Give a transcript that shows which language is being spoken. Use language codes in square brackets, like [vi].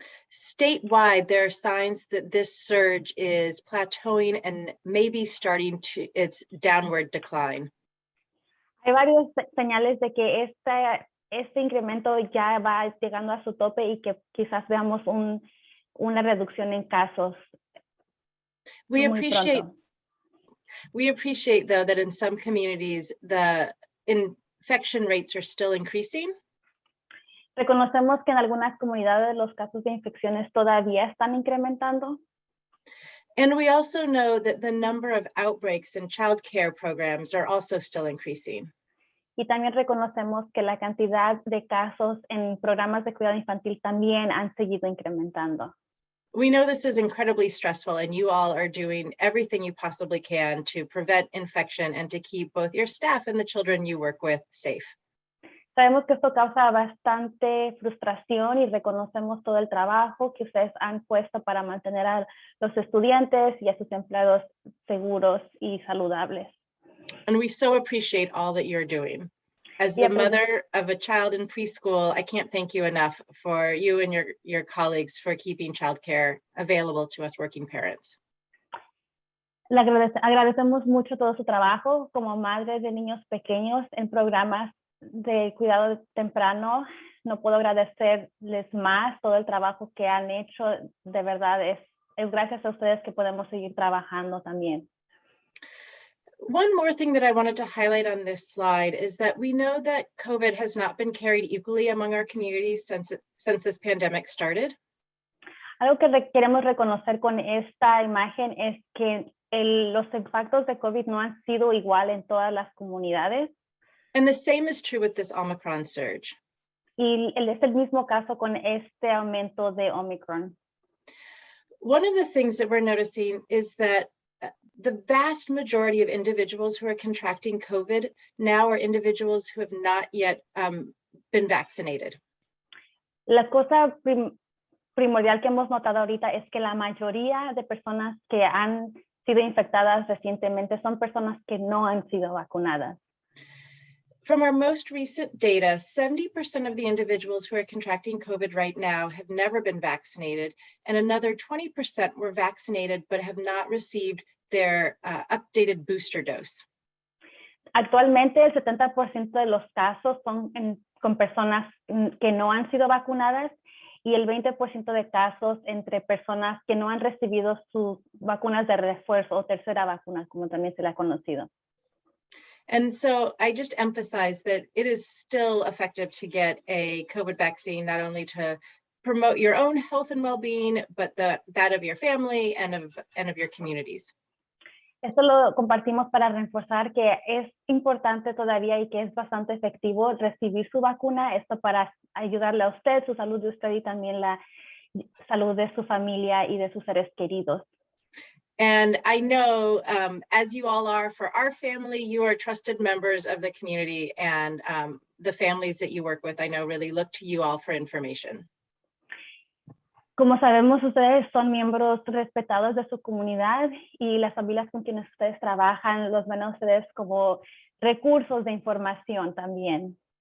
[en] Statewide, there are signs that this surge is plateauing and maybe starting to its downward decline. [es] Hay varias señales de que este incremento ya va llegando a su tope y que quizás veamos una reducción en casos. [en] We [es] muy [en] appreciate though that in some communities the infection rates are still increasing. [es] Reconocemos que en algunas comunidades los casos de infecciones todavía están incrementando. [en] And we also know that the number of outbreaks in child care programs are also still increasing. [es] Y también reconocemos que la cantidad de casos en programas de cuidado infantil también han seguido incrementando. [en] We know this is incredibly stressful and you all are doing everything you possibly can to prevent infection and to keep both your staff and the children you work with safe. [es] Sabemos que esto causa bastante frustración y reconocemos todo el trabajo que ustedes han puesto para mantener a los estudiantes y a sus empleados seguros y saludables. [en] And we so appreciate all that you're doing. As the mother of a child in preschool, I can't thank you enough for you and your colleagues for keeping childcare available to us working parents. [es] Le agradecemos mucho todo su trabajo como madre de niños pequeños en programas de cuidado temprano. No puedo agradecerles más todo el trabajo que han hecho. De verdad, es gracias a ustedes que podemos seguir trabajando también. [en] One more thing that I wanted to highlight on this slide is that we know that COVID has not been carried equally among our communities since this pandemic started. [es] Algo que queremos reconocer con esta imagen es que los impactos de COVID no han sido igual en todas las comunidades. [en] And the same is true with this Omicron surge. [es] Y es el mismo caso con este aumento de Omicron. [en] One of the things that we're noticing is that the vast majority of individuals who are contracting COVID now are individuals who have not yet been vaccinated. [es] La cosa primordial que hemos notado ahorita es que la mayoría de personas que han sido infectadas recientemente son personas que no han sido vacunadas. [en] From our most recent data, 70% of the individuals who are contracting COVID right now have never been vaccinated, and another 20% were vaccinated but have not received their updated booster dose. [es] Actualmente, el 70% de los casos son con personas que no han sido vacunadas y el 20% de casos entre personas que no han recibido sus vacunas de refuerzo o tercera vacuna, como también se le ha conocido. [en] And so I just emphasize that it is still effective to get a COVID vaccine, not only to promote your own health and well-being, but that of your family and of your communities. [es] Esto lo compartimos para reforzar que es importante todavía y que es bastante efectivo recibir su vacuna, esto para ayudarle a usted, su salud de usted y también la salud de su familia y de sus seres queridos. [en] And I know, as you all are, for our family, you are trusted members of the community, and the families that you work with, I know, really look to you all for information. [es] Como sabemos, ustedes son miembros respetados de su comunidad y las familias con quienes ustedes trabajan los ven a ustedes como recursos de información también.